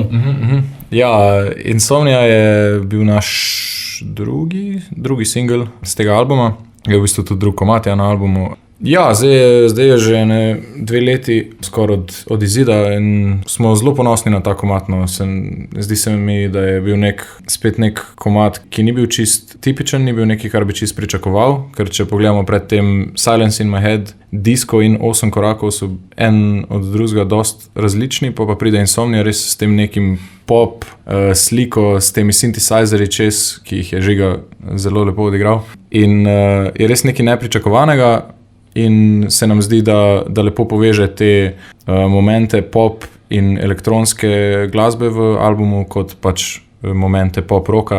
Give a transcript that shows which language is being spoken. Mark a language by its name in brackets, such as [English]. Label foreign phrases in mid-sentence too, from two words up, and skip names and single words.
[Slovenian] Ja, Insomnia je bil naš drugi single z tega albuma, je v bistvu tudi drug komad na albumu. Ja, zdaj je že 2 leti skoraj od izida in smo zelo ponosni na ta komad. No. Zdi se mi, da je bil spet nek komad, ki ni bil čist tipičen, ni bil nekaj, kar bi čist pričakoval, ker če pogledamo pred tem Silence in my head, Disco in 8 korakov so en od drugega dost različni, pa pride Insomnia res s tem nekim pop sliko, s temi synthesizerji čez, ki jih je Žiga zelo lepo odigral. In je res nekaj nepričakovanega. In se nam zdi, da lepo poveže te momente pop in elektronske glasbe v albumu, kot pač momente pop-roka.